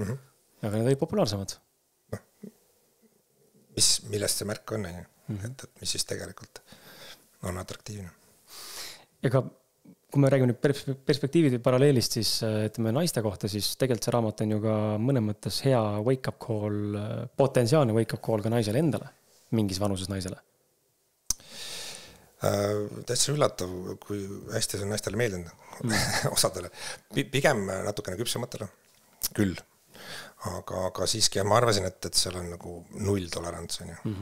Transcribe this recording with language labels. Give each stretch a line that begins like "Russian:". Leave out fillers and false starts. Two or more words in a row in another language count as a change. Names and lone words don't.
Estonian: Aga need olid populaarsemad. Millest see märk on, et mis siis tegelikult on atraktiivne. Ega kui me räägime nüüd perspektiivide paralleelist, siis ütleme naiste kohta, siis tegelikult see raamat on ju ka mõnes mõttes hea
English: wake-up call,
Estonian: potentsiaalne
English: wake-up call
Estonian: ka naisele endale, mingis vanuses naisele. Täitsa üllatav, kui hästi see on naistele meeldinud osadele. Pigem natukene küpsematele, küll. aga siiski ma arvasin, et seal on nagu nulltolerants, on ju.